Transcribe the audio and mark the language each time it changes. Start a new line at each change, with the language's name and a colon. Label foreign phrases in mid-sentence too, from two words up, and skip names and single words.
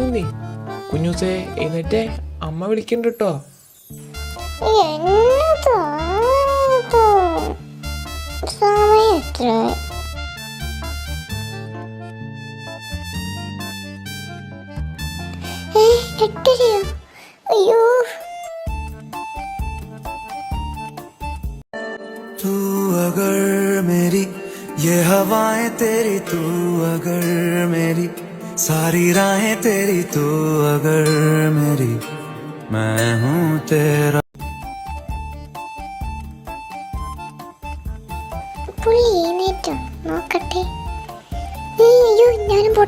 Malayalam: നീ കുഞ്ഞൂസേ എഴുന്നേറ്റേ, അമ്മ വിളിക്കണ്ട കേട്ടോ. സമയം എത്ര? എട്ടരയോ? അയ്യോ.
Hindi: तू अगर मेरी ये हवाएं तेरी, तू अगर मेरी सारी राहें तेरी, तू अगर मेरी मैं हूँ तेरा.
Malayalam: പുള്ളി എഴുന്നേറ്റോ നോക്കട്ടെ. അയ്യോ ഞാനും പോട്ടെ.